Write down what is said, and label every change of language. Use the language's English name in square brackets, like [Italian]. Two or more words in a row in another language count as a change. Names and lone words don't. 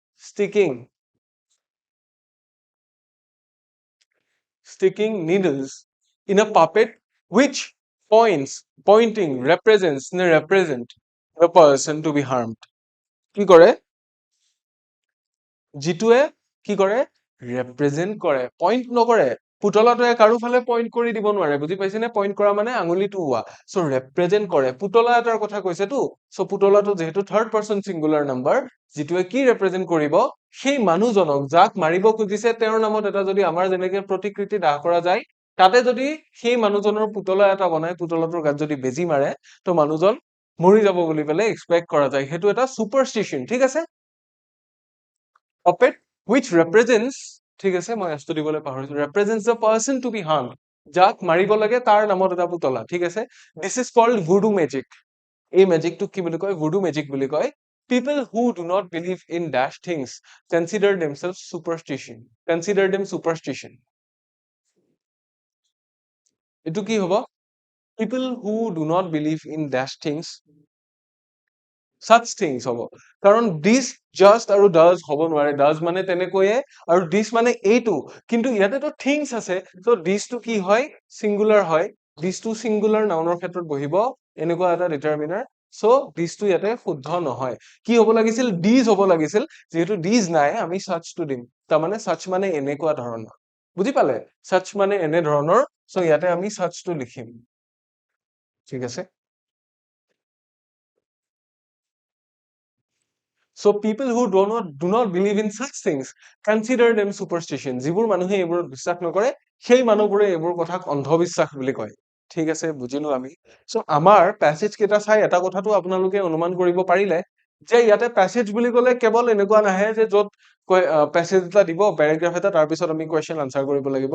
[English] sticking needles in a puppet which pointing represents represent the person to be harmed [Assamese] কি কৰে যিটোৱে কি কৰে ৰিপ্ৰেজেন্ট কৰে পইণ্ট নকৰে পুতলাটোৱে কাৰো ফালে পইণ্ট কৰি দিব নোৱাৰে বুজি পাইছেনে পইণ্ট কৰা মানে আঙুলিটো হোৱা সো ৰিপ্ৰেজেন্ট কৰে পুতলা এটাৰ কথা কৈছেতো সো পুতলাটো যেহেতু [English] third person singular number [Assamese] যিটোৱে কি ৰিপ্ৰেজেন্ট কৰিব সেই মানুহজনক যাক মাৰিব খুজিছে তেওঁৰ নামত এটা যদি আমাৰ যেনেকে প্ৰতিকৃতি দাহ কৰা যায় তাতে যদি সেই মানুহজনৰ পুতলা এটা বনাই পুতলাটোৰ গাত যদি বেজি মাৰে তো মানুহজন মৰি যাব বুলি পেলে এক্সপেক্ট কৰা যায় হেতু এটা সুপাৰষ্টিশন ঠিক আছে [English] puppet which represents [Assamese] ঠিক আছে মই এসটো দিবলৈ পাহৰিছো [English] represents the person to be harmed [Assamese] যাক মাৰিব লাগে তাৰ নামত এটা পুতলা ঠিক আছে [English] this is called voodoo magic [Assamese] এই ম্যাজিকটো কি বুলি কয় [English] voodoo magic [Assamese] বুলি কয় [English] people who do not believe in dash things consider themselves superstition [Assamese] এটো কি হ'ব [English] people who do not believe in dash things such things [Assamese] হ'ব কাৰণ [English] this just [Assamese] আৰু does হ'ব নোৱাৰে does মানে তেনেকৈয়ে আৰু this মানে এইটো কিন্তু ইয়াতে তো things আছে [English] so this to [Assamese] কি হয় singular হয় [English] this to singular [Assamese] nounৰ ক্ষেত্ৰত বহিব এনেকুৱা এটা determiner [English] so this to [Assamese] ইয়াতে শুদ্ধ নহয় কি হ'ব লাগিছিল these হ'ব লাগিছিল যেহেতু these নাই আমি [English] such to [Assamese] দিম তাৰ মানে such মানে এনেকুৱা ধৰণৰ বুজি পালে such মানে এনে ধৰণৰ so ইয়াতে আমি [English] such to [Assamese] লিখিম ঠিক আছে [English] So people who do not believe in such things consider them superstition. [Assamese] যিবোৰ মানুহে এইবোৰত বিশ্বাস নকৰে সেই মানুহবোৰে এইবোৰ কথাক অন্ধবিশ্বাস বুলি কয় ঠিক আছে বুজিলো আমি সো আমাৰ প্যাসেজ কেইটা চাই এটা কথাটো আপোনালোকে অনুমান কৰিব পাৰিলে যে ইয়াতে প্যাসেজ বুলি ক'লে কেৱল এনেকুৱা নাহে যে য'ত প্যাসেজ এটা দিব, পেৰাগ্ৰাফ এটা, তাৰপিছত আমি [English] question answer [Assamese] কৰিব লাগিব।